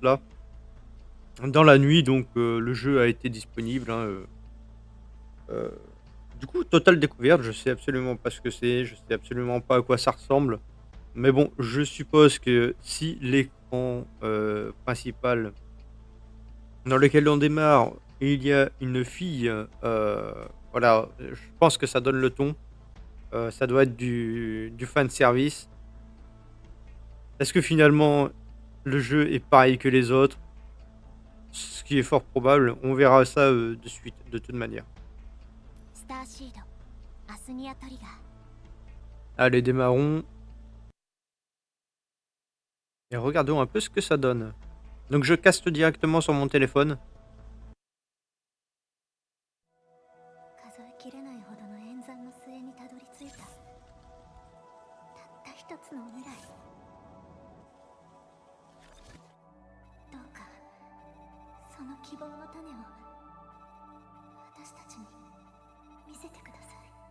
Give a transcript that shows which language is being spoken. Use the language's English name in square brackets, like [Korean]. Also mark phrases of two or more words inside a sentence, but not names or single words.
[French] cela, dans la nuit, donc le jeu a été disponible, hein, heu, du coup, totale découverte, je sais absolument pas ce que c'est, je sais absolument pas à quoi ça ressemble, mais bon, je suppose que si l'écran, principal dans lequel on démarre, il y a une fille, voilà, je pense que ça donne le ton, ça doit être du fan service. Est-ce que finalement le jeu est pareil que les autres? Ce qui est fort probable, on verra ça, de suite, de toute manière. [Japanese] スターシードアスニアトリガー [French] Allez, démarrons et regardons un peu ce que ça donne. Donc je caste directement sur mon téléphone. [Japanese] 数えきれないほどの演算の末にたどり着いたたった一つの未来どうかその希望の種を私たちに見せてください